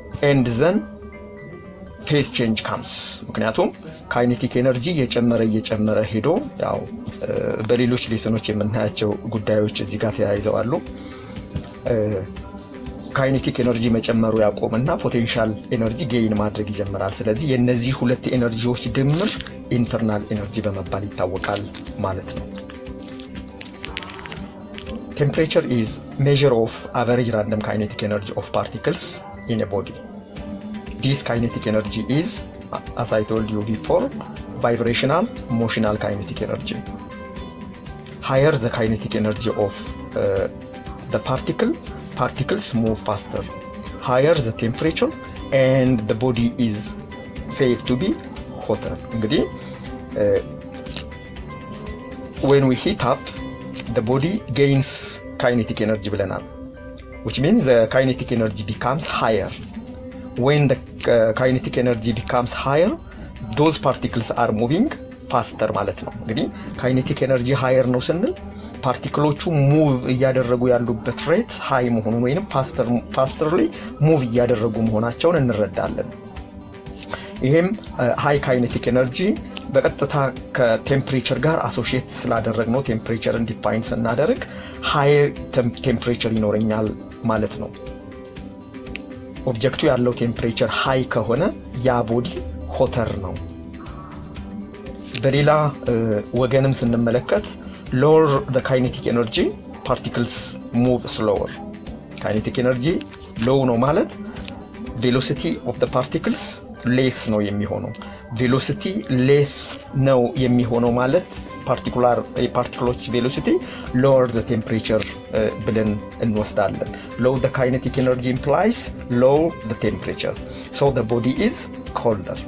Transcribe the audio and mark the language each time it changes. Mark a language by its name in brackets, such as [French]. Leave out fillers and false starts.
[English] and then phase change comes። [Amharic] ምክንያቱም ካይኔቲክ ኤነርጂ እየጨመረ ሄዶ ያው በሌሎች ሌሰኖች የምናያቸው ጉዳዮች እዚህ ጋር ተያይዘዋሉ። ካይኔቲክ ኤነርጂ መጨመሩ ያቆምና ፖቴንሻል ኤነርጂ ጌይን ማድረግ ይጀምራል። ስለዚህ የነዚህ ሁለት ኤነርጂዎች ድምር ኢንተርናል ኤነርጂ በመባል ይታወቃል ማለት ነው። [English] Temperature is measure of average random kinetic energy of particles in a body. This kinetic energy is, as I told you before, vibrational motional kinetic energy. Higher the kinetic energy of the particles move faster. Higher the temperature and the body is said to be hotter. እንግዲህ when we heat up, the body gains kinetic energy ብለናል, which means the kinetic energy becomes higher. When the kinetic energy becomes higher, those particles are moving faster [Amharic] ማለት ነው። እንግዲህ kinetic energy higher ነው ስንል ፓርቲክሎቹ ሙቭ እያደረጉ ያሉበት ሬት ሃይ መሆኑን ወይንም ፋስተርሊ ሙቭ እያደረጉ መሆናቸውን እንረዳለን። ይሄም ሃይ ካይኔቲክ ኤነርጂ በቀጥታ ከቴምፕሬቸር ጋር አሶሺየት ስላደረግነው ቴምፕሬቸርን ዲፋይን ስናደርግ ሃይ ቴምፕሬቸር ይኖረኛል ማለት ነው። ኦብጀክቱ ያለው ቴምፕሬቸር ሃይ ከሆነ ያ ቦዲ ሆተር ነው። በሌላ ወገንም ስንመለከት [English] lower the kinetic energy, particles move slower. Kinetic energy low ነው ማለት velocity of the particles less ነው የሚሆነው። velocity less ነው የሚሆነው ማለት particles velocity lower the temperature ብለን እንወስዳለን። low the kinetic energy implies low the temperature, so the body is colder.